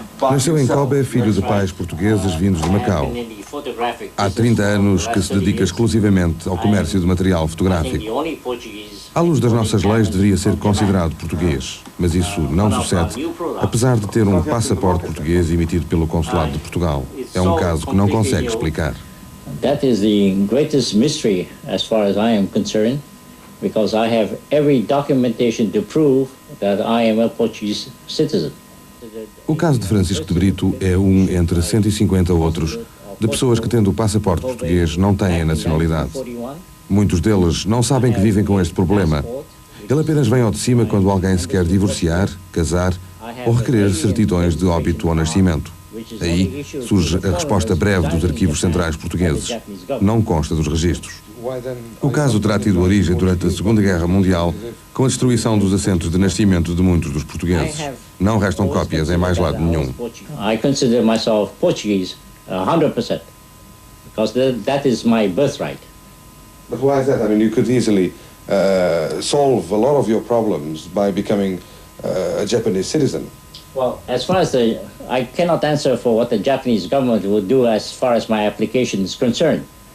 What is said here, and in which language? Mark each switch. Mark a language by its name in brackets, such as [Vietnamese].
[Portuguese] Nasceu em Kobe, filho de pais portugueses vindos de Macau. Há 30 anos que se dedica exclusivamente ao comércio de material fotográfico. À luz das nossas leis, deveria ser considerado português, mas isso não sucede, apesar de ter um passaporte português emitido pelo Consulado de Portugal. É um caso que não consegue explicar. [English] That is the greatest mystery as far as I am concerned, because I have every documentation to prove that I am a Portuguese citizen. [Portuguese] O caso de Francisco de Brito é um entre 150 outros de pessoas que, tendo o passaporte português, não têm a nacionalidade. Muitos deles não sabem que vivem com este problema. Ele apenas vem ao de cima quando alguém se quer divorciar, casar ou requerer certidões de óbito ou nascimento. Aí surge a resposta breve dos arquivos centrais portugueses. Não consta dos registros. O caso terá tido origem durante a Segunda Guerra Mundial, com a destruição dos assentos de nascimento de muitos dos portugueses. Não restam cópias em mais lado nenhum. [English] I consider myself Portuguese 100%, because that is my birthright. But why is that? I mean, you could easily solve a lot of your problems by becoming a Japanese citizen. Well, as far as I cannot answer for what the Japanese government will do as far as my application is concerned.